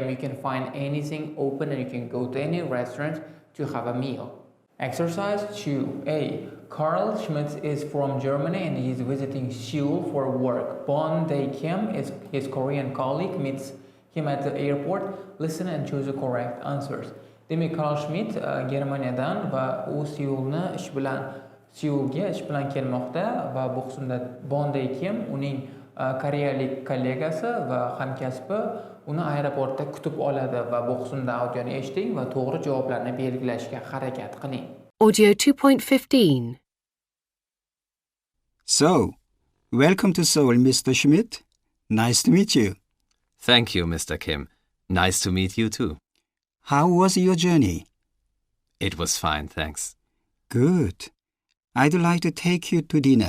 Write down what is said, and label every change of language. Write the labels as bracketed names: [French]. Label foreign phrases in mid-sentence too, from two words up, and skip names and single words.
[English] you can find anything open and you can go to any restaurant to have a meal. Exercise 2a. Carl Schmitz is from Germany and he is visiting Seoul for work. Bon Dae Kim is his Korean colleague, meets him at the airport. Listen and choose the correct answers. [Uzbek] Demak, Carl Schmidt Germaniyadan va u Seulga ish bilan kelmoqda va bu qismda Bon Dae Kim uning koreyalik kollegasi va hamkasbi uni aeroportda kutib oladi va bu qismda audioni eshiting va to'g'ri javoblarni belgilashga harakat qiling. [English] Audio 2.15. So, welcome to Seoul, Mr. Schmidt. Nice to meet you. Thank you, Mr. Kim. Nice to meet you too. How was your journey? It was fine, thanks. Good. I'd like to take you to dinner.